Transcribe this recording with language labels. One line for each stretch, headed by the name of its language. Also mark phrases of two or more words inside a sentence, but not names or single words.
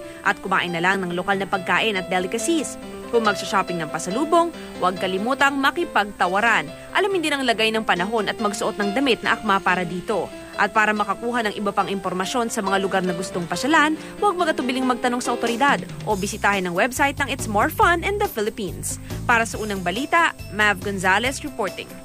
Filipino: At kumain na lang ng lokal na pagkain at delicacies. Kung magsha-shopping ng pasalubong, huwag kalimutang makipagtawaran. Alamin din ang lagay ng panahon at magsuot ng damit na akma para dito. At para makakuha ng iba pang impormasyon sa mga lugar na gustong pasyalan, huwag magatubiling magtanong sa otoridad o bisitahin ang website ng It's More Fun in the Philippines. Para sa unang balita, Mav Gonzalez reporting.